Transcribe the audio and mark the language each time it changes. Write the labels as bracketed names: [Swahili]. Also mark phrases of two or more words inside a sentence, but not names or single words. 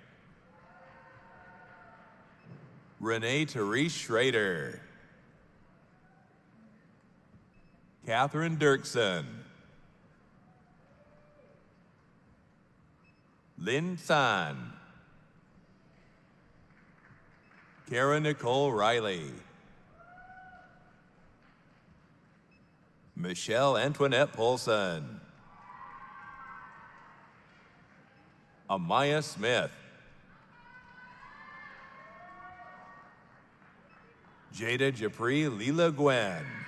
[English] Renee Therese Schrader. Catherine Dirksen. Lynn San. Kara Nicole Riley. Michelle Antoinette Polson. Amaya Smith. Jada Japri Leela Gwen.